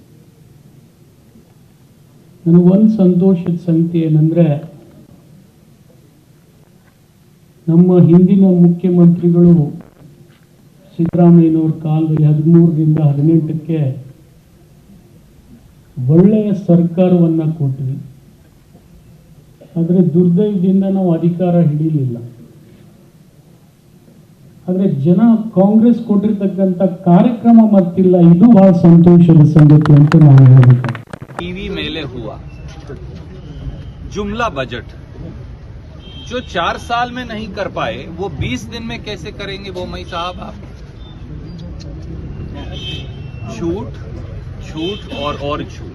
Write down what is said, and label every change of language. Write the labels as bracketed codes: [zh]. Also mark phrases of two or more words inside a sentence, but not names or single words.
[kn] ನನಗೊಂದು ಸಂತೋಷದ ಸಂಗತಿ ಏನಂದರೆ, ನಮ್ಮ ಹಿಂದಿನ ಮುಖ್ಯಮಂತ್ರಿಗಳು ಸಿದ್ದರಾಮಯ್ಯನವ್ರ ಕಾಲದಲ್ಲಿ 13ರಿಂದ 18ಕ್ಕೆ ಒಳ್ಳೆಯ ಸರ್ಕಾರವನ್ನು ಕೊಟ್ವಿ. ಆದರೆ ದುರ್ದೈವದಿಂದ ನಾವು ಅಧಿಕಾರ ಹಿಡಿಲಿಲ್ಲ. ಆದರೆ ಜನ ಕಾಂಗ್ರೆಸ್ ಕೊಟ್ಟಿರ್ತಕ್ಕಂಥ ಕಾರ್ಯಕ್ರಮ ಮತ್ತಿಲ್ಲ, ಇದು ಬಹಳ ಸಂತೋಷದ ಸಂಗತಿ ಅಂತ ನಾನು ಹೇಳಬೇಕು. [hi] टीवी मेले हुआ जुमला बजट जो 4 साल में नहीं कर पाए वो 20 दिन में कैसे करेंगे बोम्मई साहब आप? झूठ झूठ और झूठ।